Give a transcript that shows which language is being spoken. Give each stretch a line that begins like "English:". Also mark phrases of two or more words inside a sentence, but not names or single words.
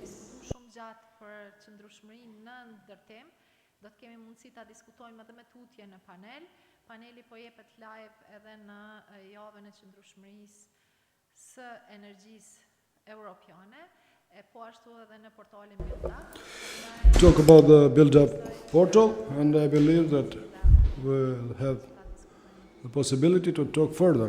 Albanian: diskutuar shumë gjatë për qëndrueshmërinë në ndërtim. Do të kemi mundësi ta diskutojmë edhe me tutje në panel. Paneli po jepet live edhe në javën e qëndrueshmërisë së energjisë europiane, e po ashtu edhe në portalin Build Up.
English: Talk about the build-up portal, and I believe that we'll have the possibility to talk further.